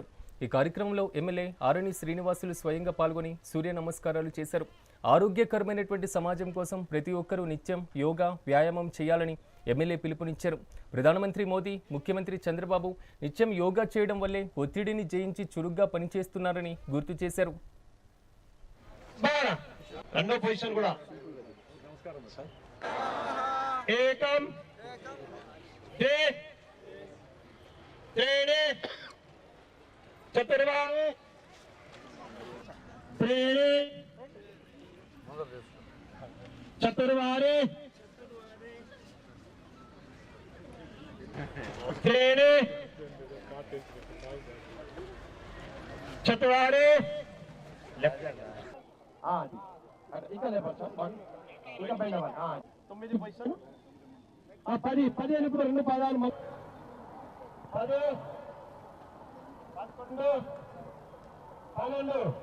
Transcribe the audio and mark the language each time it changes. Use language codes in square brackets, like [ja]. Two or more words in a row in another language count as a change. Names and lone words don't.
[te] ఈ కార్యక్రమంలో ఎమ్మెల్యే ఆరణి శ్రీనివాసులు స్వయంగా పాల్గొని సూర్య నమస్కారాలు చేశారు. ఆరోగ్యకరమైనటువంటి సమాజం కోసం ప్రతి ఒక్కరూ నిత్యం యోగా వ్యాయామం చేయాలని ఎమ్మెల్యే పిలుపునిచ్చారు. ప్రధానమంత్రి మోదీ, ముఖ్యమంత్రి చంద్రబాబు నిత్యం యోగా చేయడం వల్లే ఒత్తిడిని జయించి చురుగ్గా పనిచేస్తున్నారని గుర్తు చేశారు. [sa] एकम द्वे त्रीणि चतुर्वारे त्रीणि चतुर्वारे त्रीणि चतुर्वारे [te] ఇంకా పైన 9 పైసలు 10 అయినప్పుడు రెండు పాదాలు 10 11 12